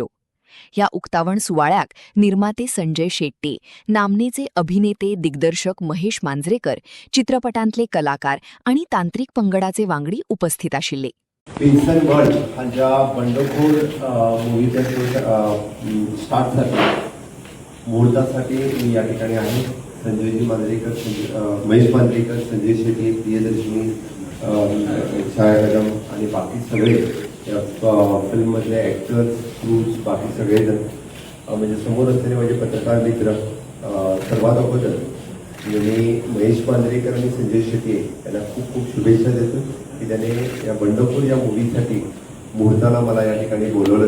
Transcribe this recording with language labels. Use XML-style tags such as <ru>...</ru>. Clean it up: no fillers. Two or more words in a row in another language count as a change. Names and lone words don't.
<kok>ह्या उक्तावण सुवाळ्याक निर्माते संजय शेट्टे, नामनेचे अभिनेते दिग्दर्शक महेश मांजरेकर, चित्रपटांतले कलाकार आणि तांत्रिक पंगडाचे वांगडी उपस्थित आशिल्ले. विन्सन वर्ल्ड हांच्या बंडखोर मुव्हीचा स्टार्ट झाला.</kok> <mr>मुहूर्तासाठी मी या ठिकाणी आहे. संजयजी मांजरेकर, महेश मांजरेकर, संजय शेट्टी, प्रियदर्शनी, छाया कदम आणि बाकी सगळे या फिल्ममधले ॲक्टर्स, क्रूज, बाकी सगळेजण म्हणजे समोर असलेले माझे पत्रकार मित्र, सर्वात अगोदर मी महेश मांजरेकर आणि संजय शेट्टी यांना खूप खूप शुभेच्छा देतो की त्याने या बंडखोर या मूव्हीसाठी मुहूर्ताला मला या ठिकाणी बोलवलं.</mr>